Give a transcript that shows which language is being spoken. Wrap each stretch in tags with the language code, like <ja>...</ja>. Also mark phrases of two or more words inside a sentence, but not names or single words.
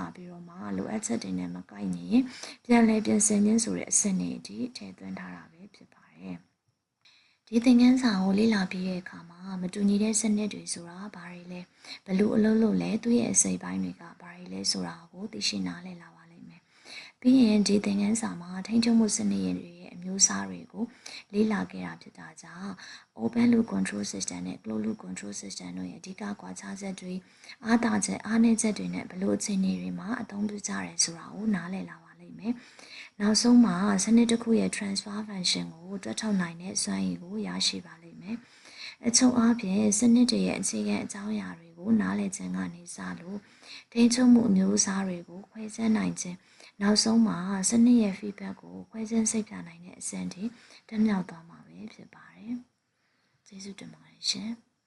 <my>ပြီးတော့မှလိုအပ်ချက်တွေနဲ့မကိုက်ညီရင်ပြန်လည်ပြင်ဆင်ခြင်းဆိုတဲ့အဆင့်တွေအထိထည့်သွင်းထားတာပဲဖြစ်ပါတယ်ဒီသင်ခန်းစာကိုလေ့လာပြီးတဲ့အခါမှာမတူညီတဲ့စနစ်တွေဆိုတာဘာတွေလဲဘယ်လိုအလုပ်လုပ် လဲသူ့ရဲ့အစိပ်ပိုင်းတွေကဘာတွေလဲဆိုတာကိုသိရှိနားလည်လာပါလိမ့်မယ်ပြီးရင်ဒီသင်ခန်းစာမှာထိန်းချုပ်မှုစနစ်တွေရဲ့အမျိုးအစားတွေကိုလေ့ လာခဲ့တာဖြစ်တာကြောင့်</my> <en>open loop control system</en> <my>နဲ့</my> <en>closed loop control system</en> <my>တို့ရဲ့အဓိကကွာခြားချက်တွေအားသာချက်အားနည်း ချက်တွေနဲ့ဘယ်လိုအခြေအနေတွေမှာအသုံးပြုကြရဲဆိုတာကိုနားလည်လာပါလိမ့်မယ်နောက်ဆုံးမှာစနစ်တစ်ခုရဲ့</my> <en>transfer function</en> <my>ကိုတွက်ထုတ်နိုင်တဲ့စွမ်းရည်ကိုရရှိပါလိမ့်မယ်အချုပ်အားဖြင့်စနစ်တွေရဲ့အခြေခံအကြောင်းအရာတွေကိုနားလည်ခြင်းကနေစလို့ထိန်းချုပ်မှုအမျိုးအစားတွေကိုခွဲခြမ်းနိုင်ခြင်းနောက်ဆုံးမှာစနစ်ရဲ့ feedback ကိုခွဲခြမ်းစိတ်ပြနိုင်တဲ့အဆင့်ထိတက်မြောက်သွားမှာပဲဖြစ်ပါတယ်ကျေးဇူးတင်ပါတယ်ရှင်</my>